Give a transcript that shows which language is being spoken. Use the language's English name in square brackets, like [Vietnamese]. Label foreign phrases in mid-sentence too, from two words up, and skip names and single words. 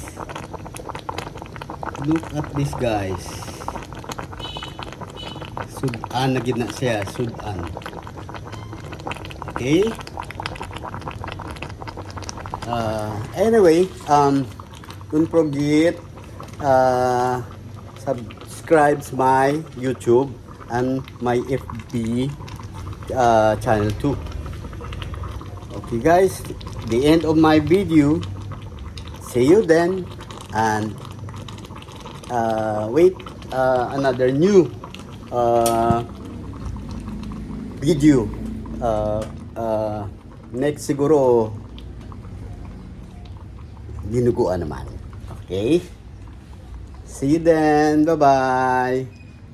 [English] Look at this guys. [Hiligaynon] Sudan na gid na siya, sudan. [English] Okay? Anyway, don't forget subscribe my YouTube and my FB channel too. Okay guys, the end of my video. See you then and wait another new video next [Hiligaynon] siguro dinuguan naman. [English] Okay? See you then. Bye-bye.